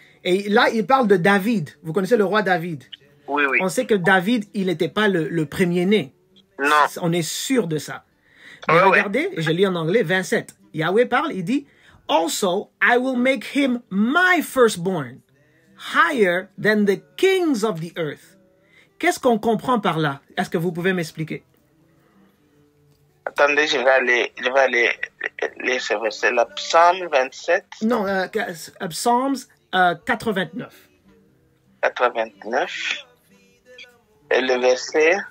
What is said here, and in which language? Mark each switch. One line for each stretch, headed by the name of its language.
French: Et là, il parle de David. Vous connaissez le roi David? Oui. On sait que David, il n'était pas le premier-né. Non. On est sûr de ça. Mais regardez, je lis en anglais, 27. Yahweh parle, il dit,
English: Also, I will make him my firstborn, higher than the kings of the earth.
French: Qu'est-ce qu'on comprend par là? Est-ce que vous pouvez m'expliquer? Attendez, je vais aller lire ce verset là.
English: Psalm 27.
French: Non, Psalms 89. 89. Et le verset